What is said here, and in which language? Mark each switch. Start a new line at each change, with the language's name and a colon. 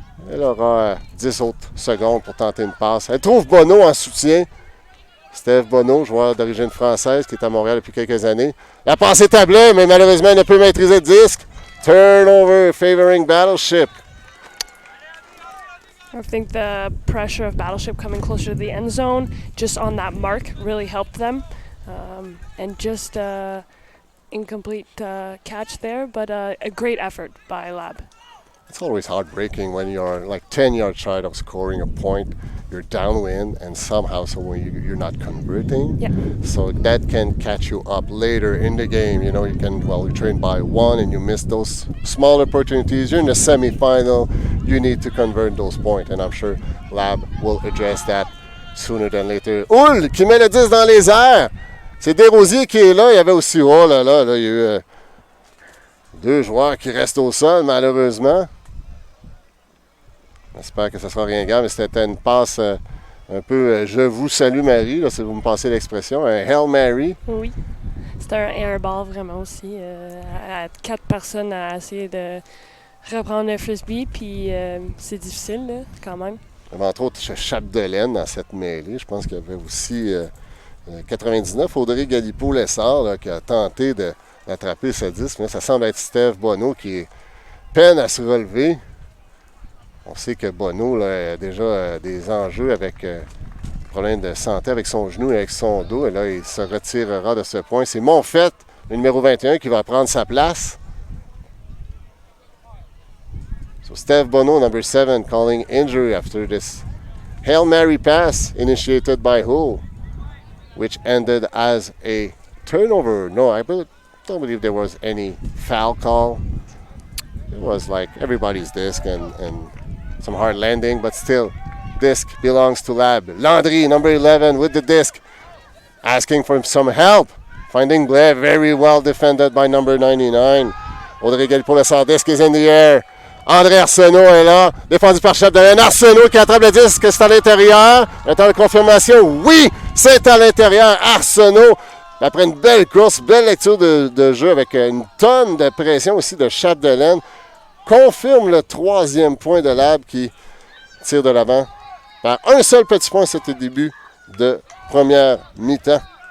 French: Elle aura 10 autres secondes pour tenter une passe. Elle trouve Bonneau en soutien. Steve Bonneau, joueur d'origine française qui est à Montréal depuis quelques années. La passe est tablée, mais malheureusement, elle ne peut maîtriser le disque.
English: Turnover favoring Battleship. I think the pressure of Battleship coming closer to the end zone, just on that mark, really helped them. And just incomplete catch there, but a great effort by Lab. It's always heartbreaking when you're like 10 yards shy of scoring a point, you're downwind, and somehow you're not converting. Yeah. So that can catch you up later in the game. You know, you're trained by 1 and you miss those small opportunities. You're in the semifinal, you need to convert those points, and I'm sure Lab will address that sooner than later.
French: Hull qui met le 10 dans les airs. C'est Desrosiers qui est là. Il y avait aussi, il y a eu 2 joueurs qui restent au sol, malheureusement. J'espère que ça sera rien grave, mais c'était une passe un peu je vous salue Marie, là, si vous me passez l'expression, un Hail Mary. Oui, c'était un airball vraiment aussi. À 4 personnes à essayer de reprendre le frisbee, puis c'est difficile là, quand même. Entre autres, Chapdelaine dans cette mêlée. Je pense qu'il y avait aussi 99, Audrey Galipo-Lessard qui a tenté d'attraper ce disque. Mais ça semble être Steve Bonneau qui peine à se relever. On sait que Bonneau là, a déjà des enjeux avec problème de santé avec son genou et avec son dos. Et là, il se retirera de ce point. C'est Monfette, le numéro 21, qui va prendre sa place.
English: So Steve Bonneau, number 7, calling injury after this Hail Mary pass initiated by Hull, which ended as a turnover. No, I don't believe there was any foul call. It was like everybody's disc and some hard landing, but still, disc belongs to Lab. Landry, number 11, with the disc, asking for some help. Finding Blair, very well defended by number 99. Audrey Galipo-Lessard, disc is in the air.
French: André Arsenault est là, défendu par Chapdelaine. Arsenault qui attrape le disque, c'est à l'intérieur. Attends la confirmation, oui, c'est à l'intérieur. Arsenault, après une belle course, belle lecture de jeu avec une tonne de pression aussi de Chapdelaine, confirme le 3e point de Lab qui tire de l'avant par un seul petit point, c'était le début de première mi-temps.